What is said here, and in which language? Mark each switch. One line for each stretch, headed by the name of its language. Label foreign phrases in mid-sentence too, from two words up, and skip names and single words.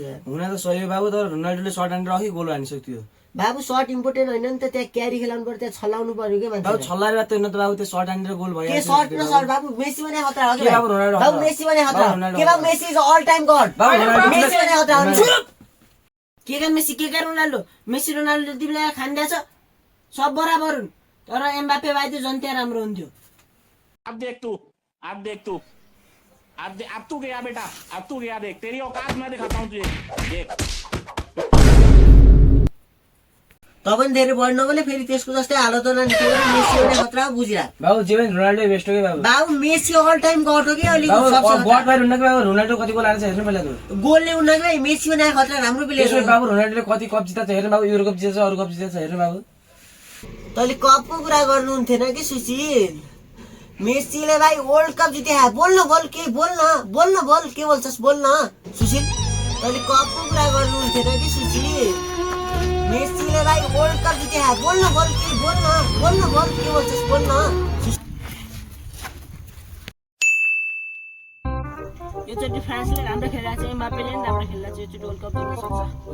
Nepali: हुन त सही हो बाबु तर रोनाल्डोले सर्ट हानेर अघि गोल हानिसक्थ्यो बाबु
English: shot important
Nepali: होइन नि त त्यहाँ क्यारी खेलाउनु पर्यो त्यहाँ छलाउनु पर्यो के मान्छे बाबु छल्लाएर त होइन त बाबु त्यो सर्ट हानेर गोल भयो के सर्ट न सर्ट बाबु मेसी भने खतरा हो के बाबु रोनाल्डो बाबु मेसी भने खतरा के बाबु मेसी
English: is all time god
Nepali: मेसी भने खतरा हो के का मेसी के का रोनाल्डो मेसी रोनाल्डो तिमीलाई खान्दैछ सब बराबर हुन् तर एम्बापे भाइ त जन्त्या राम्रो हुन्थ्यो
Hindi: अब देख तू अब तू गया बेटा अब तू गया देख तेरी औकात मैं दिखाता हूँ तुझे देख
Nepali: तब पनि धेरै बढ्न बोले फेरि त्यसको जस्तै हालत होला नि मेसी भने खतरा हो बुझिरा बाबु जीवन रोनाल्डो बेस्ट हो के बाबु बाबु मेसी
English: all time god
Nepali: हो के अलि गड भएर हुन्न के बाबु रोनाल्डो कति गोल हाल्छ हेर्नु पहिला त गोलले उन्न के मेसी भने खतरा राम्रो प्लेयर त्यसो बाबु रोनाल्डोले कति कप जिताछ हेर्नु बाबु युरो कप जितेछ अरु कप जितेछ हेर्नु बाबु तैले कपको कुरा गर्नु हुन्थेन कि सुशील मेसीले भाइ
English: world cup
Nepali: जिते बोल्न बोल के बोल के बोल्छस् बोल्न सुशील तैले कपको कुरा गर्नु हुन्थेन कि सुशील मेसीले भाइ
English: world cup
Nepali: जिते बोल्न बोल के बोल्छस् बोल्न योचोटि फ्रान्सले राम्रो खेलिरहेको छ एम्बापेले पनि राम्रो खेलिरहेको छ योचोटि
English: world cup
Nepali: जित्न सक्छ